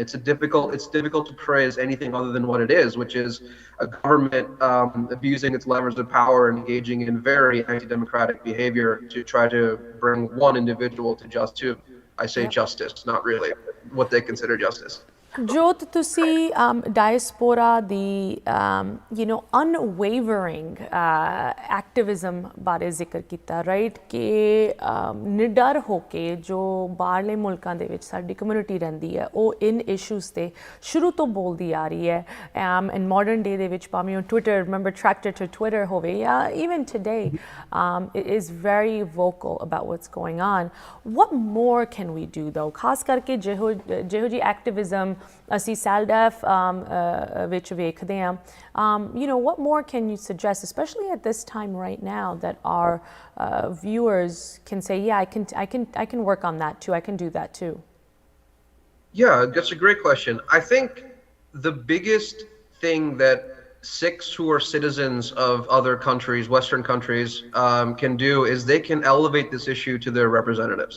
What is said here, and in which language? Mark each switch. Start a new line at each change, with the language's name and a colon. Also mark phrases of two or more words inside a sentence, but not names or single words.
English: It's difficult to portray as anything other than what it is, which is a government abusing its levers of power and engaging in very anti-democratic behavior to try to bring one individual I say Yep. justice, not really what they consider justice.
Punjabi: Jyot, ਤੁਸੀਂ diaspora ਦੀ
English: unwavering activism
Punjabi: ਬਾਰੇ ਜ਼ਿਕਰ ਕੀਤਾ, ਰਾਈਟ, ਕਿ ਨਿਡਰ ਹੋ ਕੇ ਜੋ ਬਾਹਰਲੇ ਮੁਲਕਾਂ ਦੇ ਵਿੱਚ ਸਾਡੀ ਕਮਿਊਨਿਟੀ ਰਹਿੰਦੀ ਹੈ ਉਹ ਇਨ ਇਸ਼ੂਜ਼ 'ਤੇ ਸ਼ੁਰੂ ਤੋਂ ਬੋਲਦੀ ਆ ਰਹੀ ਹੈ,
English: and modern day
Punjabi: ਦੇ ਵਿੱਚ ਭਾਵੇਂ ਉਹ ਟਵਿੱਟਰ,
English: remember tractor to twitter
Punjabi: ਹੋਵੇ ਜਾਂ
English: even today, it is very vocal about what's going on. What more can we do though,
Punjabi: ਖਾਸ ਕਰਕੇ ਜਿਹੋ ਜਿਹੀ activism ਅਸੀਂ SALDEF ਵਿੱਚ ਵੇਖਦੇ ਹਾਂ?
English: What more can you suggest, especially at this time right now, that our viewers can say, yeah, I can work on that too, I can do that too? Yeah, that's a great question. I think the biggest thing that Sikhs who are citizens of other countries, Western countries, can do is they can elevate this issue to their representatives.